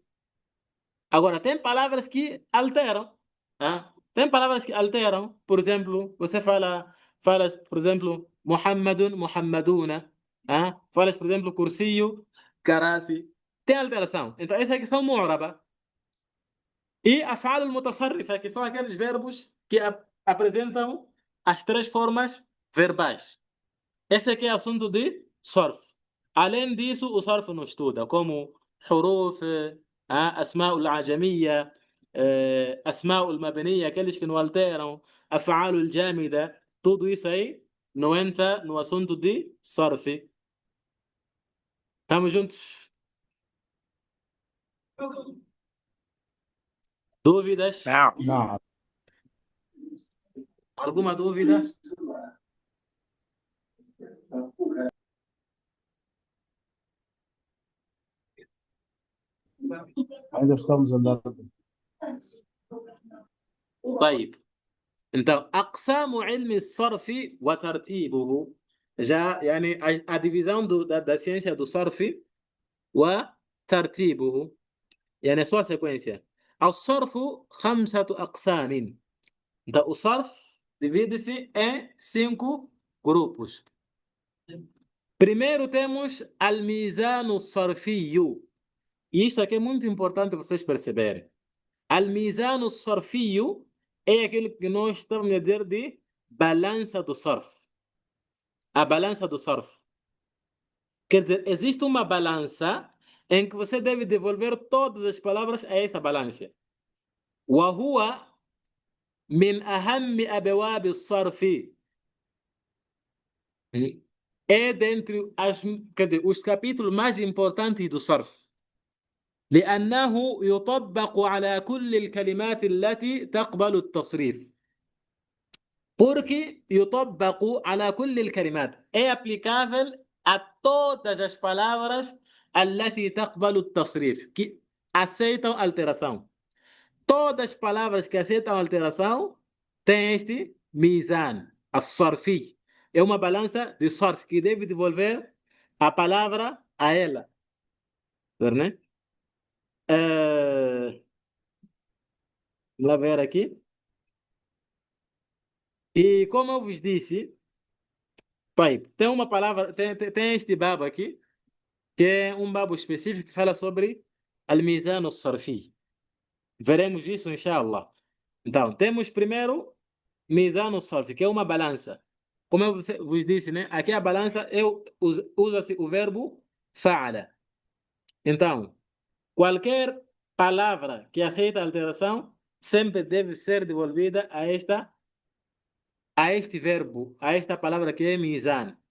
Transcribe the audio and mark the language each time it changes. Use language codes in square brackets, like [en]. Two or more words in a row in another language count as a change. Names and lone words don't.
[pt] Agora, tem palavras que alteram. Tem palavras que alteram. Por exemplo, você fala, por exemplo, Muhammadun, Muhammaduna. Falas, por exemplo, [ar] كرسيّ، كراسي. [pt] Tem alteração. Então, essa aqui são mu'raba. [ar] E الأفعال المتصرفة, [pt] que são aqueles verbos que apresentam as três formas verbais. Esse aqui é assunto de sarf. Além disso, o sarf não estuda, como huruf, [ar] الأسماء الأعجمية، الأسماء المبنية, [pt] aqueles que não alteram, [ar] الأفعال الجامدة, [pt] tudo isso aí não entra no assunto de sarf. Estamos juntos? Dúvidas? Não. [ar] نعم. [pt] Alguma dúvida? [ar] عايز استوعب ولا [pt] طيب. Então, [ar] أقسام علم الصرف وترتيبه [pt] já يعني a divisão da ciência do [ar] صرف وترتيبه يعني [pt] sua sequência. [ar] الصرف 5 أقسام. [pt] Então, o صرف divide-se em 5 grupos. Primeiro temos [ar] الميزان الصرفي. [pt] E isso aqui é muito importante vocês perceberem. [ar] الميزان الصرفي [pt] é aquilo que nós estamos a dizer de balança do surf. A balança do surf. Quer dizer, existe uma balança em que você deve devolver todas as palavras a essa balança. [ar] وهو من أهم أبواب الصرف. [pt] É dentre os capítulos mais importantes do surf. [ar] لأنه يطبق على كل الكلمات التي تقبل التصريف. [pt] Porque [ar] يطبق على كل الكلمات [pt] é aplicável a todas as palavras [ar] التي تقبل التصريف [pt] que aceitam alteração. Todas as palavras que aceitam alteração têm este [ar] ميزان الصرفي. [pt] É uma balança de surf que deve devolver a palavra a ela. Né? Vamos ver aqui. E como eu vos disse, tem uma palavra, tem este babo aqui, que é um babo específico que fala sobre [ar] الميزان الصرفي. [pt] Veremos isso, inshallah. Então, temos primeiro [ar] ميزان الصرفي, [pt] que é uma balança. Como eu vos disse, né? Aqui a balança usa-se o verbo fa'ala. Então, qualquer palavra que aceita alteração sempre deve ser devolvida a este verbo, a esta palavra que é mizan.